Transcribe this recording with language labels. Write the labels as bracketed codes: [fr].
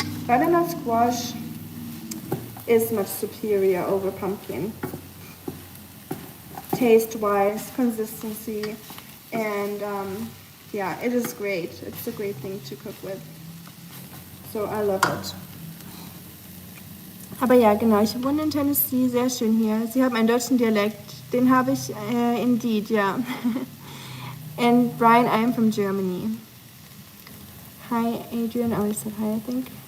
[en] butternut squash is much superior over pumpkin. Taste-wise, consistency, and yeah, it is great. It's a great thing to cook with. So I love it. [de] Aber ja, genau, ich wohne in Tennessee, sehr schön hier. Sie haben einen deutschen Dialekt, den habe ich indeed, ja. [en] And Brian, I am from Germany. Hi, Adrian, I already said hi, I think.